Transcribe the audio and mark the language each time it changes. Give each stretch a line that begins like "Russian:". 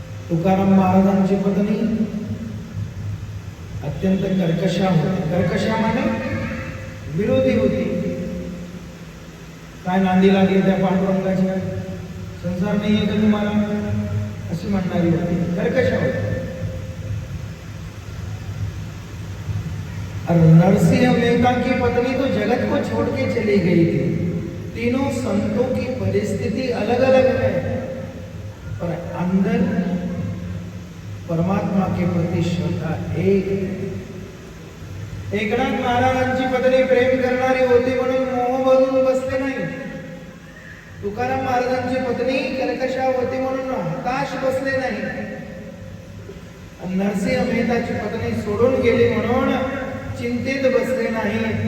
Marathi: तुकाराम महाराजांची पत्नी अत्यंत कर्कशा होती। कर्कशा माने विरोधी होती। काय नांदी लागली त्या पांडुरंगाच्या, संसार नाही आहे का तुम्हाला अशी म्हणणारी होती, कर्कशा होती।
Hindi: और नरसिंह मेहता की पत्नी तो जगत को छोड़ के चली गई थी। तीनों संतों की परिस्थिति अलग अलग है, पर अंदर परमात्मा के प्रति श्रद्धा एक।
Marathi: एकनाथ महाराजांची पत्नी प्रेम करणारी होती म्हणून मोह भरून बसले नाही। तुकाराम महाराजांची पत्नी कर्कशा होती म्हणून हताश बसले नाही। नरसिंह मेहताची पत्नी सोडून गेली म्हणून चिंतेत बसले नाही।